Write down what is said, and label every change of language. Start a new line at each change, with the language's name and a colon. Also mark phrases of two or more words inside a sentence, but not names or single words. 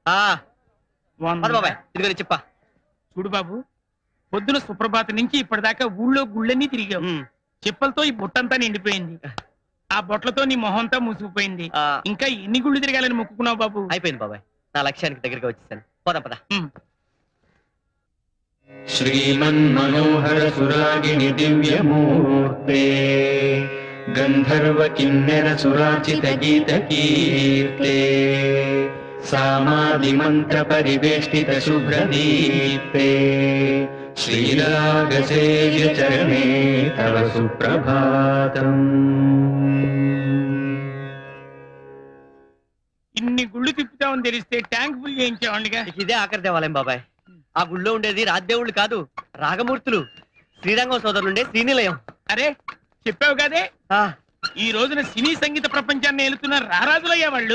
Telugu: ఇదిగో చెప్పా. చూడు బాబు, పొద్దున సుప్రభాత నుంచి ఇప్పటిదాకా ఊళ్ళో గుళ్ళన్నీ తిరిగావు. చెప్పలతో ఈ బొట్టంతా నిండిపోయింది. ఆ బొట్లతో నీ మొహంతా మూసుకుపోయింది. ఇంకా ఎన్ని గుళ్ళు తిరగాలని మొక్కుకున్నావు బాబు? అయిపోయింది బాబాయ్, నా లక్ష్యానికి దగ్గరగా వచ్చేసాను. పోదాం పద.
Sanskrit: श्रीमन्मनोहर सुरागिनि दिव्यमूर्ते गंधर्व किन्नर सुराचित गीत कीर्ते सामादिमन्त्रपरिवेष्टितशुभ्रदीप्ते श्रीरागसेव्यचरणे तव सुप्रभातम्।
Telugu: ఇన్ని గుళ్ళు తిప్పుతామని తెలిస్తే
English: tank full
Telugu: చేయించేవాడిగా. ఇదే ఆఖరి దేవాలయం బాబాయ్. ఆ గుళ్ళో ఉండేది రాజ్దేవుళ్ళు కాదు, రాగమూర్తులు. శ్రీరంగం సోదరులుండే శ్రీనిలయం. అరే చెప్పావు కదే, ఈ రోజున సినీ సంగీత ప్రపంచాన్ని ఏలుతున్న రారాజులయ్యా వాళ్ళు.